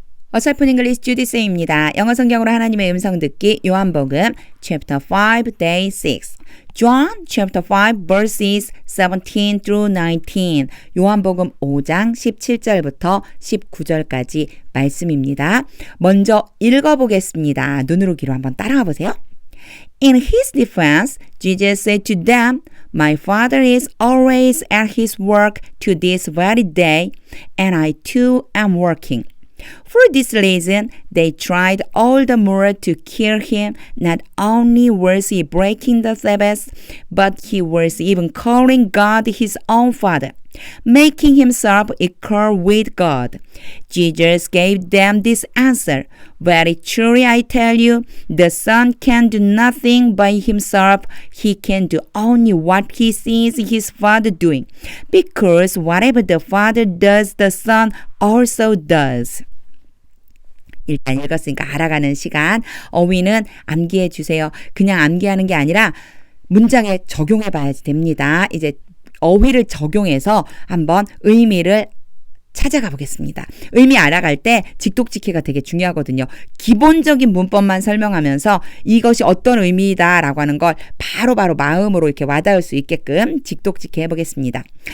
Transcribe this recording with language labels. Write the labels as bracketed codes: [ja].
[ko] 어설픈 잉글리시 주디스입니다. 영어 성경으로 하나님의 음성 듣기 요한복음 [en] chapter 5 day 6 John chapter 5 verses 17 through 19 [ko] 요한복음 5장 17절부터 19절까지 말씀입니다. 먼저 읽어보겠습니다. 눈으로 귀로 한번 따라가 보세요. [en] In his defense, Jesus said to them, My Father is always at his work to this very day, and I too am working. For this reason, they tried all the more to kill him. Not only was he breaking the Sabbath, but he was even calling God his own Father, making himself equal with God. Jesus gave them this answer. Very truly I tell you, the Son can do nothing by himself. He can do only what he sees his Father doing. Because whatever the Father does, the Son also does. [ko] 일단 읽었으니까 알아가는 시간. 어휘는 암기해 주세요. 그냥 암기하는 게 아니라 문장에 적용해 봐야 됩니다. 이제 어휘를 적용해서 한번 의미를 찾아가 보겠습니다. 의미 알아갈 때 직독직해가 되게 중요하거든요. 기본적인 문법만 설명하면서 이것이 어떤 의미다라고 하는 걸 바로바로 마음으로 이렇게 와닿을 수 있게끔 직독직해 해보겠습니다.